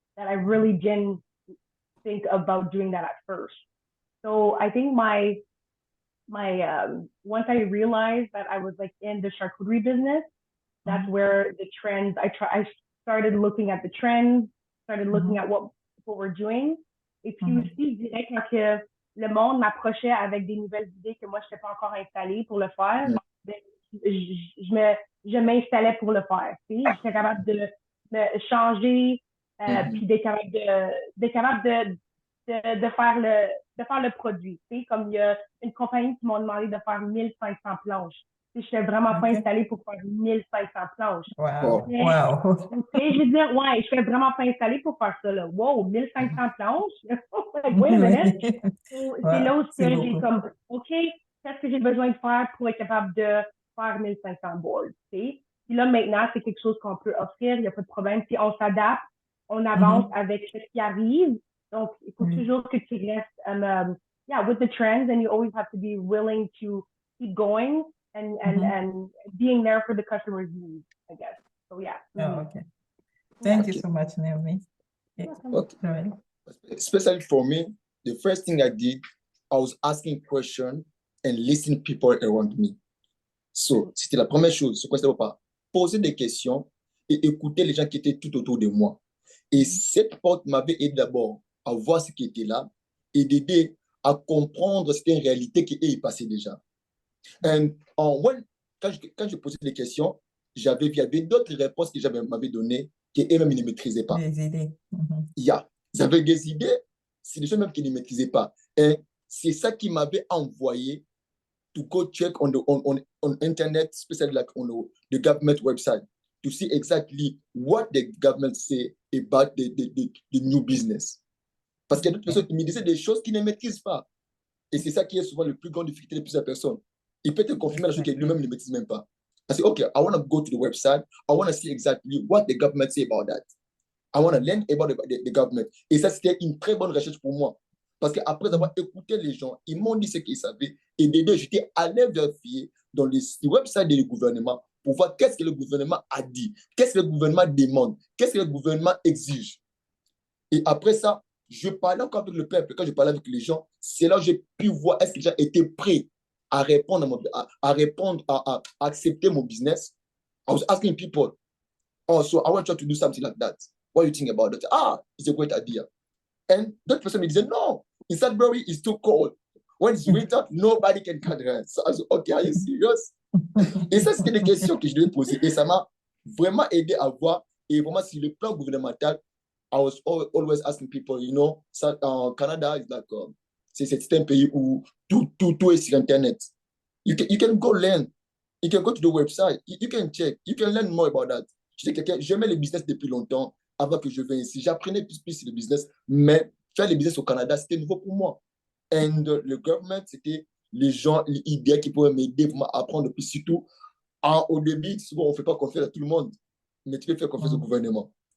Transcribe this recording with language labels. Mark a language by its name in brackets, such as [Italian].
[English] That I really didn't think about doing that at first. So I think my once I realized that I was like in the charcuterie business, that's where the trends, I started looking at the trends, started looking at what people were doing. [French] Et puis aussi, je dirais que le monde m'approchait avec des nouvelles idées que moi, je n'étais pas encore installée pour le faire, je m'installais pour le faire. J'étais capable de changer, puis d'être capable de faire le produit. Comme il y a une compagnie qui m'a demandé de faire 1500 planches. Je n'étais vraiment pas installée pour faire 1500 planches. Wow. Je veux dire, ouais, je suis vraiment pas installée pour faire ça. Là. Wow, 1500 planches? [English] Wait a minute. [French] C'est là où j'ai comme, OK, qu'est-ce que j'ai besoin de faire pour être capable de faire 1500 boards? Puis là, maintenant, c'est quelque chose qu'on peut offrir, il n'y a pas de problème. Puis on s'adapte, on avance avec ce qui arrive. Donc, il faut toujours que tu restes, [English] with the trends, and you always have to be willing to keep going and being there for the customer's needs, I guess. So, yeah. Oh, okay. Thank you so much, Noemie. Okay. Especially for me, the first thing I did, I was asking questions and listening people around me. [French] So, c'était la première chose. C'est quoi, c'était pas poser des questions et écouter les gens qui étaient tout autour de moi. Et cette porte m'avait aidé d'abord à voir ce qui était là et d'aider à comprendre c'était une réalité qui est passée déjà. And quand je posais des questions, il y avait d'autres réponses que m'avais données qu'eux-mêmes ne maîtrisaient pas. Des idées. Ils avaient des idées, c'est des choses même qu'ils ne maîtrisaient pas. Et c'est ça qui m'avait envoyé [English] to go check on internet, especially like on the government website, to see exactly what the government say about the new business. [French] Parce qu'il y a d'autres personnes qui me disaient des choses qu'ils ne maîtrisent pas. Et c'est ça qui est souvent le plus grand difficulté de plusieurs personnes. Il peut te confirmer la chose que lui-même ne maîtrise même pas. Parce que, [English] OK, I want to go to the website. I want to see exactly what the government say about that. I want to learn about the government. [French] Et ça, c'était une très bonne recherche pour moi. Parce qu'après avoir écouté les gens, ils m'ont dit ce qu'ils savaient. Et d'aider, j'étais allé vérifier dans le website du gouvernement pour voir qu'est-ce que le gouvernement a dit, qu'est-ce que le gouvernement demande, qu'est-ce que le gouvernement exige. Et après ça, je parlais encore avec le peuple. Quand je parlais avec les gens, c'est là où j'ai pu voir est-ce que les gens étaient prêts à répondre, à accepter mon business. [English] I was asking people, oh, so I want you to do something like that. What do you think about that? Ah, it's a great idea. And that person [French] me disait, [English] no, in Sudbury, it's too cold. When it's winter, nobody can cut their hands. So I said, OK, are you serious? [French] Et ça, c'était des questions que je devais poser. Et ça m'a vraiment aider à voir. Et vraiment, sur le plan gouvernemental, [English] I was always asking people, you know, [French] ça, en Canada, c'est un pays où tout est sur Internet. [English] You can go learn. You can go to the website. You can check. You can learn more about that. [French] J'aimais le business depuis longtemps avant que je vienne ici. J'apprenais plus sur le business, mais faire le business au Canada, c'était nouveau pour moi. Et le gouvernement, c'était les gens, les idées qui pouvaient m'aider pour m'apprendre. Puis surtout, au début, souvent, on ne fait pas confiance à tout le monde, mais tu peux faire confiance au gouvernement.